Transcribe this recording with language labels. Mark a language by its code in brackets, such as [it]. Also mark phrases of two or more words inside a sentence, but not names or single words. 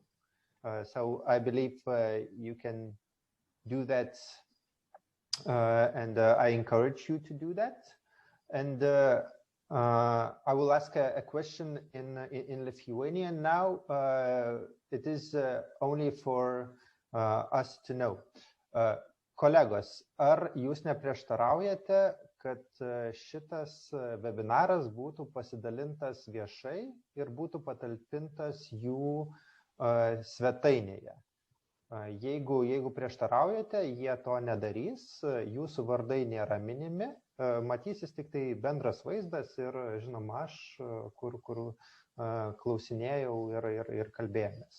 [en] So I believe you can do that, and I encourage you to do that. And I will ask a question in Lithuanian now. It is only for us to know. [lt] Kolegos, ar jūs neprieštaraujate, kad šitas webinaras būtų pasidalintas viešai ir būtų patalpintas jų svetainėje? Jeigu prieštaraujate, jie to nedarys, jūsų vardai nėra minimi, matysis tik tai bendras vaizdas ir, žinoma, aš, kur klausinėjau ir kalbėjomės.